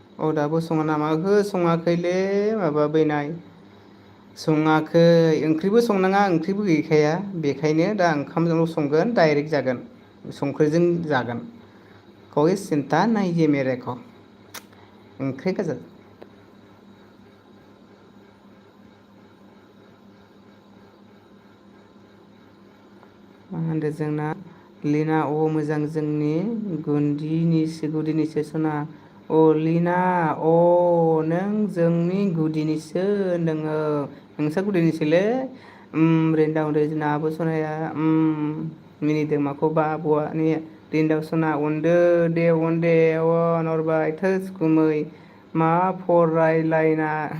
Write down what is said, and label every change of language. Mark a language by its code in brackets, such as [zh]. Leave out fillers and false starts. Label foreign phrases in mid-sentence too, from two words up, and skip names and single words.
[brx] दाबो सङा नामा? ओहो सङाखैलै माबा बैनाय सङाखै। ओंख्रिबो संनाङा ओंख्रिबो गैखाया बेखायनो दा ओंखामजोंल' संगोन डाइरेक्ट जागोन संख्रिजों जागोन। [hi] कोई चिंता नहीं है मेरे को [brx] ओंख्रि गोजा। मा होनदों जोंना लिना अ मोजां जोंनि गुदिनिसो सना अ लिना अ नों जोंनि गुदिनिसो नोङो नोंसा गुदिनिसोलै रेन्दाव जोंना आब' सनाया मिनिदों माखौबा आब'आ ने रिन्दाव सना अनदो दे अन दे अन हरबाय थोस गुमै मा फरायलायना